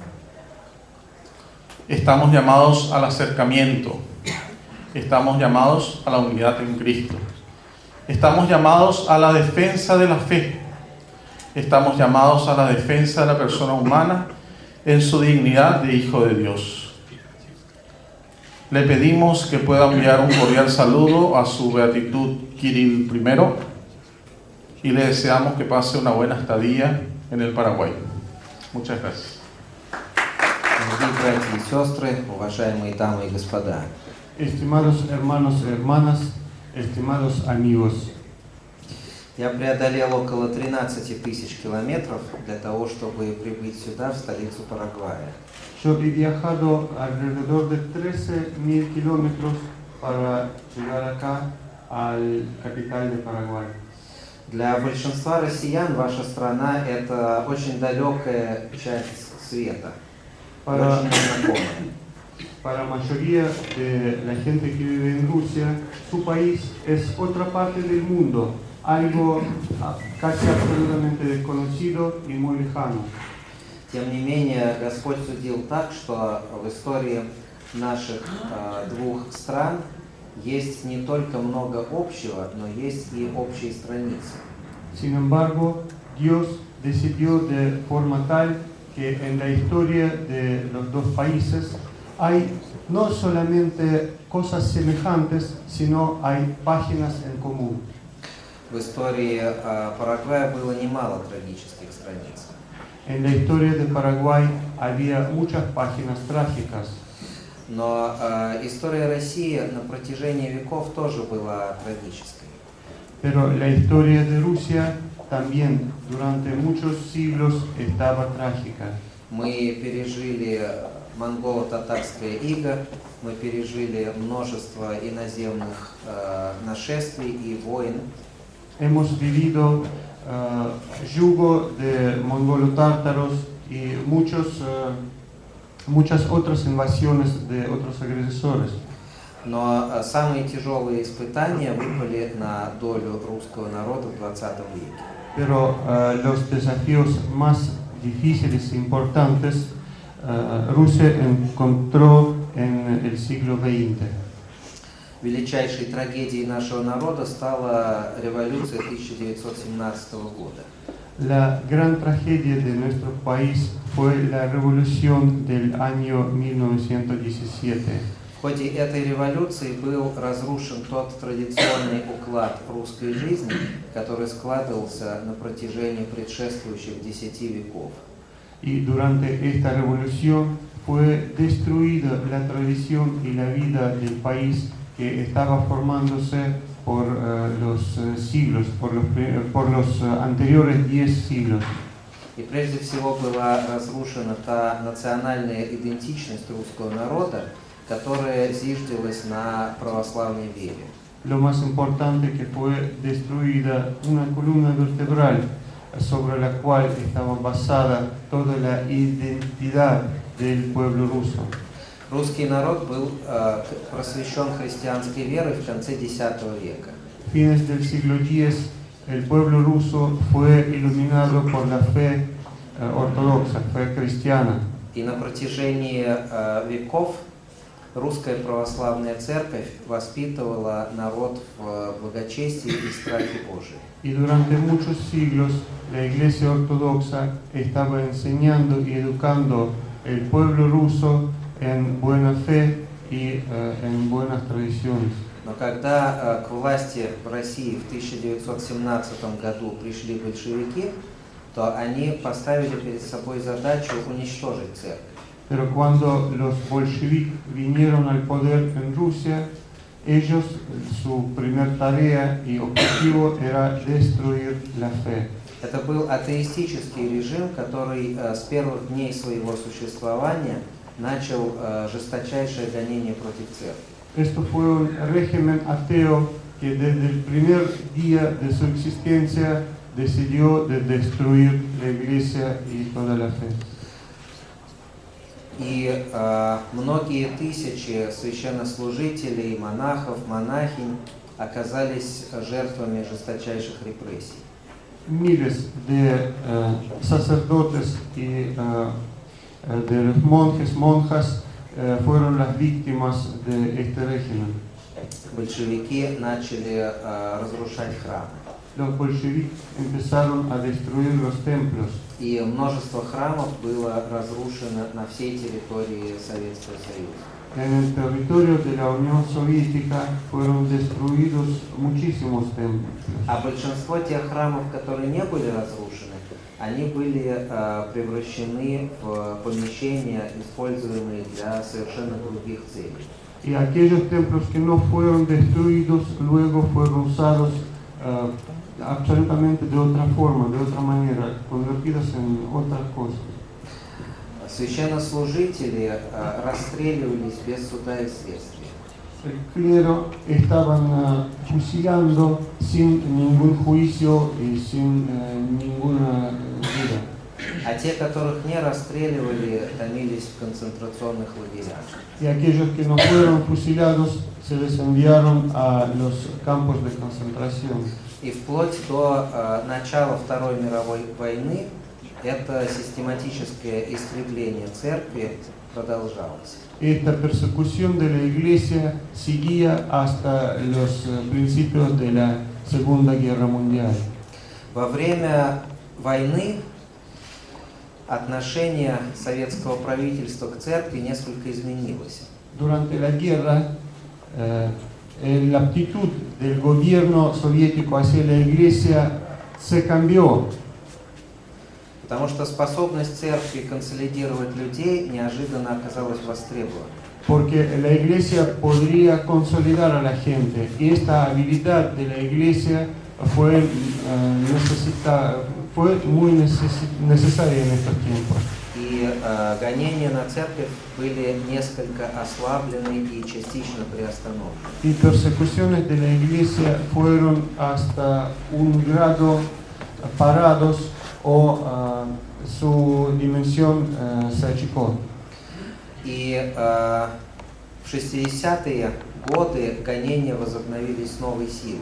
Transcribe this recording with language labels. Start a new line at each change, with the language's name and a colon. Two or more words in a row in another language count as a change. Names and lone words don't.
Spanish: Estamos llamados al acercamiento, estamos llamados a la unidad en Cristo, estamos llamados a la defensa de la fe, estamos llamados a la defensa de la persona humana en su dignidad de hijo de Dios. Le pedimos que pueda enviar un cordial saludo a su beatitud Kirill I y le deseamos que pase una buena estadía en el Paraguay. Muchas gracias.
Russian: Дорогие братья и сестры, уважаемые дамы и господа,
Spanish: Estimados hermanos y hermanas, estimados amigos,
Russian: я преодолел около 13 тысяч километров для того, чтобы прибыть сюда, в столицу Парагвая.
Spanish: yo he viajado alrededor de 13.000 kilómetros para llegar acá al capital de Paraguay.
Russian: Для большинства россиян ваша страна – это очень далекая часть света, очень незнакомая.
Spanish: Para la mayoría de la gente que vive en Rusia, su país es otra parte del mundo, algo casi absolutamente desconocido y muy lejano.
Russian: Тем не менее, Господь судил так, что в истории наших двух стран есть не только много общего, но есть и общие страницы.
Spanish: Sin embargo, Dios decidió de forma tal que en la historia de los dos países hay no solamente cosas semejantes, sino hay páginas en común.
Russian: В истории Парагвая было немало трагических страниц.
Spanish: En la historia de Paraguay había muchas páginas trágicas,
Russian: Но история России на протяжении веков тоже была трагической.
Spanish: pero la historia de Rusia también durante muchos siglos estaba trágica.
Russian: Мы пережили монголо-татарское иго, мы пережили множество иноземных нашествий и войн.
Spanish: Hemos vivido yugo de mongolo-tártaros y muchas otras invasiones de otros agresores.
Russian: Но самые тяжелые испытания выпали на долю русского народа в 20 веке.
Spanish: Pero los desafíos más difíciles e importantes Rusia encontró en el siglo XX.
Russian: Величайшей трагедией нашего народа стала революция 1917 года.
Spanish: La gran tragedia de nuestro país fue la revolución del año 1917.
Russian: В ходе этой революции был разрушен тот традиционный уклад русской жизни, который складывался на протяжении предшествующих 10 веков.
Spanish: Y durante esta revolución fue destruida la tradición y la vida del país que estaba formándose por los siglos, por los anteriores 10 siglos.
Russian: И прежде всего была разрушена та национальная идентичность русского народа, которая зиждилась на православной вере.
Spanish: Lo más importante que fue destruida una columna vertebral sobre la cual estaba basada toda la identidad del pueblo ruso.
Russian: Русский народ был просвещен христианской верой в конце X века.
Spanish: A fines del siglo X, el pueblo ruso fue iluminado por la fe ortodoxa, fe cristiana.
Russian: И на протяжении веков русская православная церковь воспитывала народ в благочестии и страхе Божьем.
Spanish: Y durante muchos siglos, la Iglesia ortodoxa estaba enseñando y educando el pueblo ruso en buena fe y en buenas tradiciones.
Russian: Но когда к власти в России в 1917 году пришли большевики, то они поставили перед собой задачу уничтожить церковь.
Spanish: Pero cuando los bolcheviques vinieron al poder en Rusia, ellos, su primer tarea y objetivo era destruir la fe.
Russian: Это был атеистический режим, который с первых дней своего существования начал жесточайшее гонение против церкви.
Spanish: Esto fue un régimen ateo que desde el primer día de su existencia decidió de destruir la iglesia y toda la fe.
Russian: И многие тысячи священнослужителей, монахов, монахинь оказались жертвами жесточайших репрессий.
Spanish: Miles de sacerdotes y de los monjes, monjas fueron las víctimas de este régimen.
Russian: Большевики начали разрушать храмы.
Spanish: Los bolcheviques empezaron a destruir los templos.
Russian: И множество храмов было разрушено на всей территории Советского Союза.
Spanish: En el territorio de la Unión Soviética fueron destruidos muchísimos templos.
Russian: А большинство тех храмов, которые не были разрушены, они были превращены в помещения, используемые для совершенно других целей.
Spanish: Y aquellos templos que no fueron destruidos luego fueron usados absolutamente de otra forma, de otra manera, convertidos en otras cosas.
Russian: Священнослужители расстреливались без суда и следствия.
Spanish: El clero estaban fusilando sin ningún juicio y sin ninguna duda.
Russian: А те, которых не расстреливали, томились в концентрационных лагерях.
Spanish: Y aquellos que no fueron fusilados se les enviaron a los campos de concentración.
Russian: И вплоть до начала Второй мировой войны это систематическое истребление церкви продолжалось.
Spanish: Esta persecución de la iglesia seguía hasta los principios de la Segunda Guerra Mundial.
Russian: Во время войны отношение советского правительства к церкви несколько изменилось.
Spanish: Durante la guerra, la actitud del gobierno soviético hacia la iglesia se cambió.
Russian: Потому что способность церкви консолидировать людей неожиданно оказалась востребована.
Spanish: Porque la iglesia podría consolidar a la gente y esta habilidad de la iglesia fue muy necesaria en estos tiempos.
Russian: И гонения на церковь были несколько ослаблены и частично приостановлены.
Spanish: Y persecuciones de la iglesia fueron hasta un grado parados o su dimensión se achicó.
Russian: И в 60-е годы гонения возобновились с новой силой.